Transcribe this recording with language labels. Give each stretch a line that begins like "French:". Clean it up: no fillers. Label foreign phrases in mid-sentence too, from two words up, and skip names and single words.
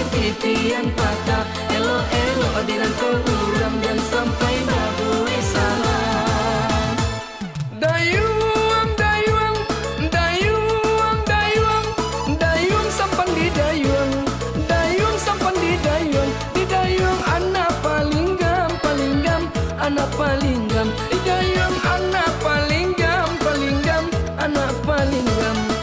Minangkabau: titian patah elo-elo dirangkul urang dan sampai babue salam.
Indonesian: Dayung, dayung, dayung, dayung, dayung sampan di dayung, dayung sampan di dayung anak paling gam, anak paling gam, di dayung anak paling gam, anak paling gam.